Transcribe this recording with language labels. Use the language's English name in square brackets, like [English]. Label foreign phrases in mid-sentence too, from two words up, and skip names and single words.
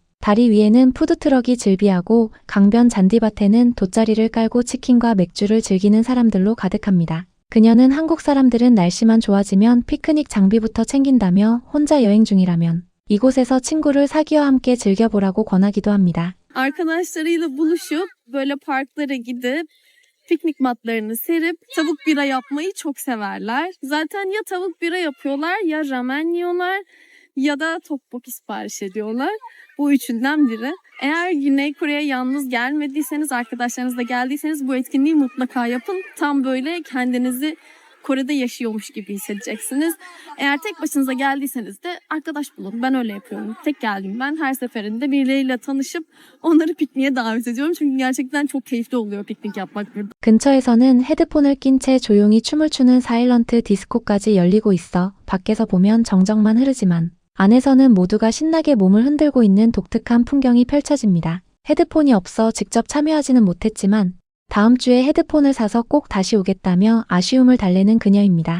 [Korean] 다리 위에는 푸드트럭이 즐비하고 강변 잔디밭에는 돗자리를 깔고 치킨과 맥주를 즐기는 사람들로 가득합니다. 그녀는 한국 사람들은 날씨만 좋아지면 피크닉 장비부터 챙긴다며 혼자 여행 중이라면 이곳에서 친구를 사귀어 함께 즐겨보라고 권하기도 합니다. [Turkish] Arkadaşlarıyla buluşup böyle parklara gidip piknik matlarını serip tavuk bira yapmayı çok severler. Zaten ya tavuk bira yapıyorlar ya ramen yiyorlar ya da tteokbokki sipariş ediyorlar. Bu üçünden biri. Eğer Güney Kore'ye yalnız gelmediyseniz, arkadaşlarınızla geldiyseniz bu etkinliği mutlaka yapın. Tam böyle kendinizi Kore'de yaşıyormuş gibi hissedeceksiniz. Eğer tek başınıza geldiyseniz de arkadaş bulun. Ben öyle yapıyorum. Tek geldim ben. Her seferinde birileriyle tanışıp onları pikniğe davet ediyorum. Çünkü gerçekten çok keyifli oluyor piknik yapmak burada. [Korean] 근처에서는 헤드폰을 낀 채 조용히 춤을 추는 사일런트 디스코까지 열리고 있어 밖에서 보면 정적만 흐르지만 안에서는 모두가 신나게 몸을 흔들고 있는 독특한 풍경이 펼쳐집니다. 헤드폰이 없어 직접 참여하지는 못했지만 다음 주에 헤드폰을 사서 꼭 다시 오겠다며 아쉬움을 달래는 그녀입니다.